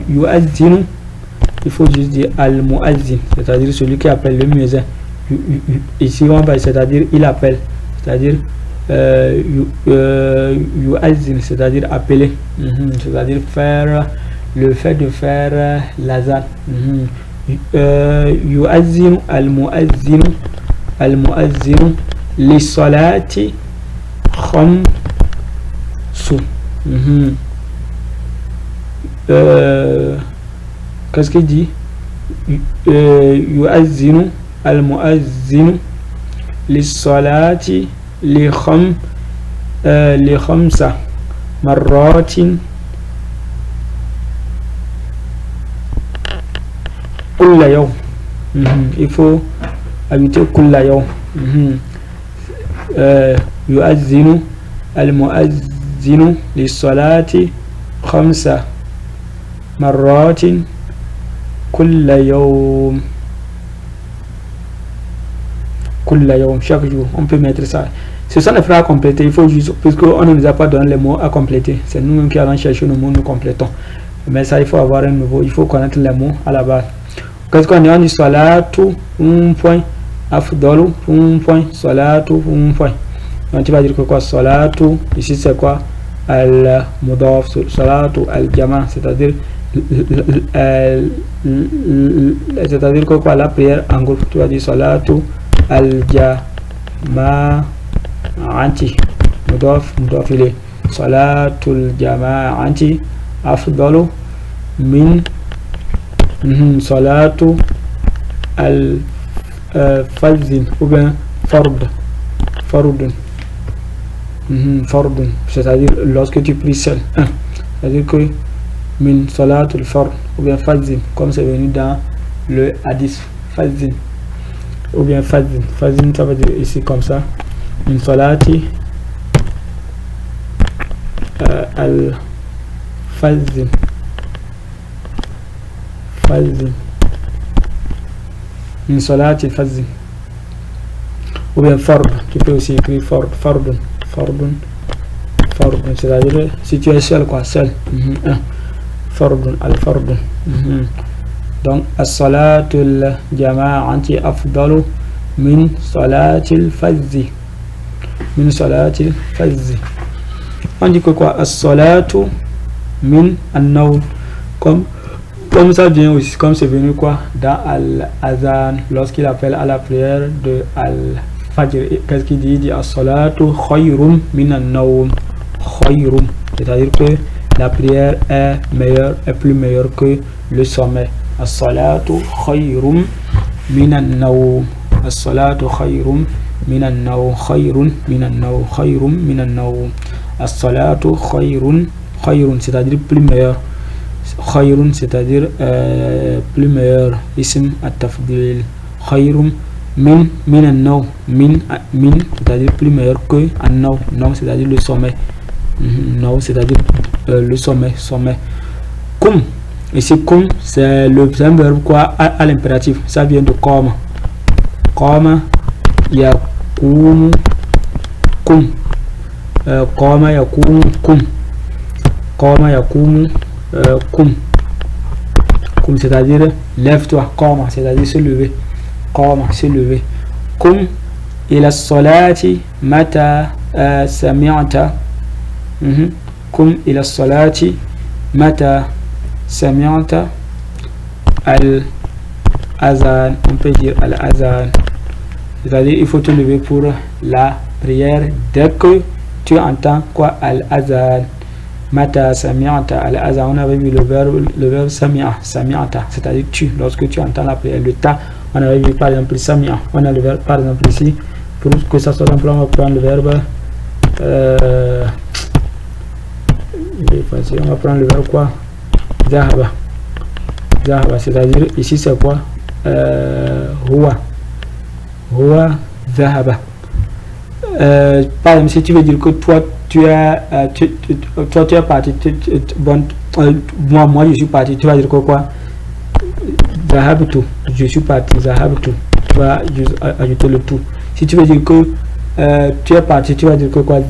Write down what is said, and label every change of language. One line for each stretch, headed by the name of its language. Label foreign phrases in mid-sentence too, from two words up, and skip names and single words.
French: Yu'adhinu, il faut juste dire
Arabic: المؤذن,
French: c'est-à-dire celui qui appelle le muezzin. Ici on va, c'est-à-dire il appelle, c'est-à-dire yu'adhin, c'est-à-dire appeler, c'est-à-dire faire le fait de faire l'azan.
Arabic: يؤذن المؤذن للصلاة خمس.
French: Qu'est-ce qu'il dit?
Arabic: يؤذن المؤذن للصلاة لخمس مرات، كل يوم.
French: Il faut ajouter
Arabic: كل يوم. يؤذن المؤذن للصلاة 5 مرات كل يوم.
French: Chaque jour, on peut mettre ça. Ce sont les phrases à compléter. Il faut juste, puisqu'on ne nous a pas donné les mots à compléter, c'est nous-mêmes qui allons chercher nos mots, nous complétons. Mais ça, il faut avoir un nouveau, il faut connaître les mots à la base. Qu'est-ce qu'on dit? On dit salatu, un point, afdalu, un point, salatu, un point. Donc tu vas dire que quoi? Salatu, ici c'est quoi?
Arabic: المضاف، صلاة,
French: al-jama, c'est-à-dire que quoi? La prière en groupe. Tu vas dire
Arabic: صلاة، الجماعة، مضاف إليه، صلاة الجماعة أفضل من صلاة الفجر
French: ou bien
Arabic: fardun,
French: c'est-à-dire lorsque tu pries seul, c'est-à-dire que
Arabic: من صلاة الفرض
French: ou bien fajr, comme c'est venu dans le hadith, fajr ou bien fajr, ça veut dire ici comme ça,
Arabic: من صلاة الفجر، من صلاة الفجر,
French: ou bien fard, tu peux aussi écrire fardun, c'est-à-dire si tu es seul, quoi, seul,
Arabic: فرد، الفرد. Donc الصلاة الجماعة أفضل من صلاة الفجر,
French: on dit que quoi?
Arabic: الصلاة من النوم,
French: comme ça vient aussi, comme c'est venu quoi dans al-azan, lorsqu'il appelle à la prière de al-fajr. Qu'est-ce qu'il dit? Il dit
Arabic: الصلاة خير من النوم,
French: c'est-à-dire que la prière est plus meilleure que le sommeil.
Arabic: الصلاة خير من النوم, الصلاة خير من النوم، خير من النوم, الصلاة خير,
French: c'est-à-dire plus meilleur, khayrun c'est-à-dire plus meilleur,
Arabic: اسم التفضيل، خير من النوم، من
French: c'est-à-dire plus meilleur que
Arabic: an-nawm,
French: c'est-à-dire le sommeil, c'est-à-dire le sommeil. Kum, ici kum c'est un verbe quoi à l'impératif, ça vient de qama
Arabic: يقوم قم، قام يقوم قم,
French: c'est-à-dire lève-toi, qama c'est-à-dire se lever,
Arabic: قم إلى الصلاة متى سمعت، قم إلى الصلاة متى سمعت الأذان,
French: on peut dire al-azan, c'est-à-dire il faut te lever pour la prière dès que tu entends quoi? Al-azan.
Arabic: متى سمعت، الأذان,
French: on avait vu le verbe sami'ta, c'est-à-dire tu, lorsque tu entends la prière. Le ta, on avait vu par exemple sami'a, on a le verbe par exemple ici, pour que ça soit simple, on va prendre le verbe on va prendre le verbe quoi? Zahaba, c'est-à-dire ici c'est quoi?
Arabic: هو ذهب.
French: Par exemple, si tu veux dire que toi tu es parti, moi je suis parti, tu vas dire quoi? Zahabtu, je suis parti, zahabtu, tu vas ajouter le tout. Si tu veux dire que tu es parti, tu vas dire que quoi?